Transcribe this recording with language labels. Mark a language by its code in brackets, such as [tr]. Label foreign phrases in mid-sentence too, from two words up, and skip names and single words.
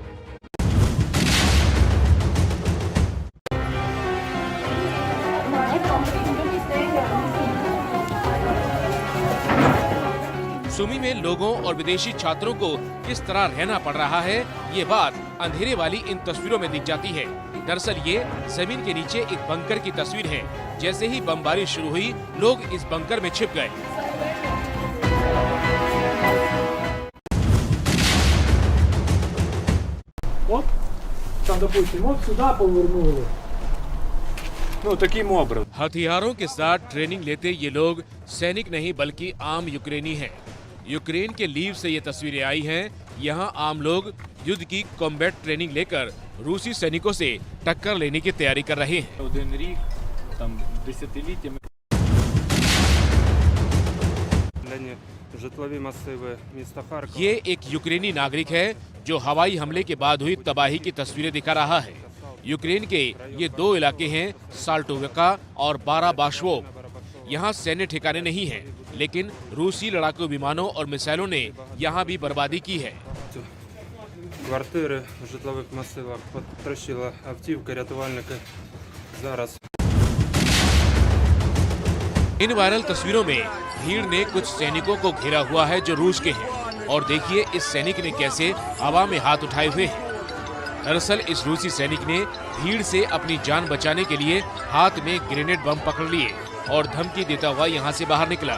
[hi] सूमी में लोगों और विदेशी छात्रों को किस तरह रहना पड़ रहा है, ये बात अंधेरे वाली इन तस्वीरों में दिख जाती है। दरअसल ये जमीन के नीचे एक बंकर की तस्वीर है। जैसे ही बमबारी शुरू हुई, लोग इस बंकर में छिप गए। [ru] Вот, там, допустим, вот сюда повернули. Ну, таким образом. [hi] हथियारों के साथ ट्रेनिंग लेते ये लोग सैनिक नहीं बल्कि आम यूक्रेनी हैं। यूक्रेन के लीव से ये तस्वीरें आई हैं। यहाँ आम लोग युद्ध की [en] combat training [hi] लेकर रूसी सैनिकों से टक्कर लेने की तैयारी कर रहे हैं। [uk] Один рік там десятиліттями. Житлові масиви міста Харкова. [hi] ये एक यूक्रेनी नागरिक है जो हवाई हमले के बाद हुई तबाही की तस्वीरें दिखा रहा है। यूक्रेन के ये दो इलाके हैं, साल्टोविका और बाराबाशवो। यहाँ सैन्य ठिकाने नहीं हैं, लेकिन रूसी लड़ाकू विमानों और मिसाइलों ने यहाँ भी बर्बादी की है। [uk] Квартири в житлових масивах потрощила автівка, рятувальники зараз. [hi] इन वायरल तस्वीरों में भीड़ ने कुछ सैनिकों को घेरा हुआ है जो रूस के हैं, और देखिए इस सैनिक ने कैसे हवा में हाथ उठाए हुए हैं। दरअसल इस रूसी सैनिक ने भीड़ से अपनी जान बचाने के लिए हाथ में ग्रेनेड बम पकड़ लिए और धमकी देता हुआ यहाँ से बाहर निकला।